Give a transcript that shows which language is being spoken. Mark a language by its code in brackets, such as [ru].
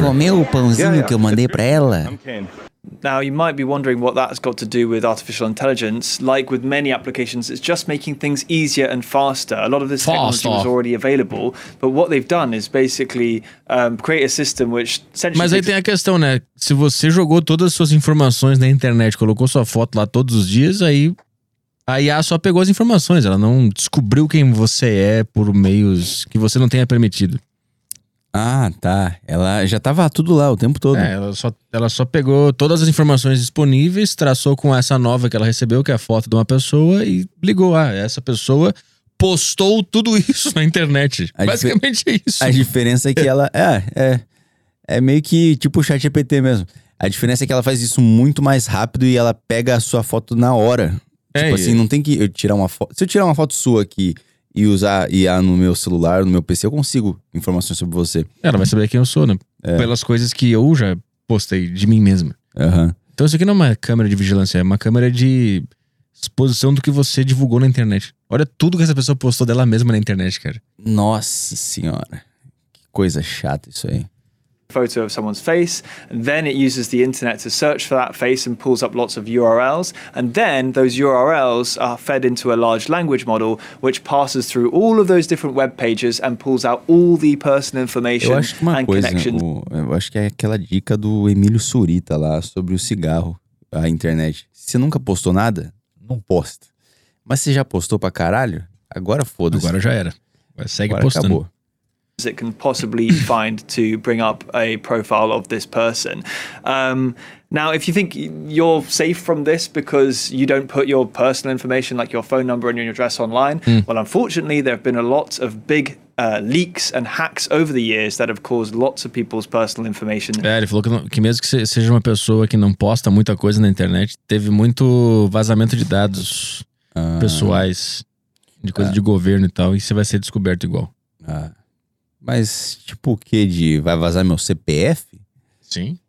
[pt] Comeu o pãozinho que eu mandei pra ela? [en] Now you might be wondering what that's got to do with artificial intelligence. Like with many applications, it's just making things easier and faster. A lot of this technology was already available, but what they've done is basically create a system which essentially. [pt] Mas aí tem a questão, né? Se você jogou todas as suas informações na internet, colocou sua foto lá todos os dias, aí a IA só pegou as informações, ela não descobriu quem você é por meios que você não tenha permitido. Ah, tá. Ela já tava tudo lá o tempo todo. É, ela só pegou todas as informações disponíveis, traçou com essa nova que ela recebeu, que é a foto de uma pessoa, e ligou. Ah, essa pessoa postou tudo isso na internet. Basicamente é isso. A diferença é que ela... É meio que tipo o ChatGPT mesmo. A diferença é que ela faz isso muito mais rápido e ela pega a sua foto na hora. É, tipo assim, não tem que eu tirar uma foto... Se eu tirar uma foto sua aqui... E usar IA no meu celular, no meu PC, eu consigo informações sobre você. Ela vai saber quem eu sou, né? É. Pelas coisas que eu já postei de mim mesmo. Uhum. Então isso aqui não é uma câmera de vigilância, é uma câmera de exposição do que você divulgou na internet. Olha tudo que essa pessoa postou dela mesma na internet, cara. Nossa senhora. Que coisa chata isso aí. [en] Photo of someone's face, and then it uses the internet to search for that face and pulls up lots of URLs, and then those URLs are fed into a large language model, which passes through all of those different web pages and pulls out all the personal information and connections. [pt] Eu acho que é aquela dica do Emílio Surita lá sobre o cigarro, a internet. Você nunca postou nada? Não posta. Mas você já postou pra caralho? Agora foda-se. Agora já era. Mas segue agora postando. Acabou. [en] It can possibly find to bring up a profile of this person. Now, if you think you're safe from this because you don't put your personal information like your phone number and your address online, well, unfortunately, there have been a lot of big leaks and hacks over the years that have caused lots of people's personal information. [pt] É, ele falou que mesmo que seja uma pessoa que não posta muita coisa na internet, teve muito vazamento de dados. pessoais, de coisa de governo e tal, e você vai ser descoberto igual. Ah. Mas tipo o quê? De vai vazar meu CPF? Sim.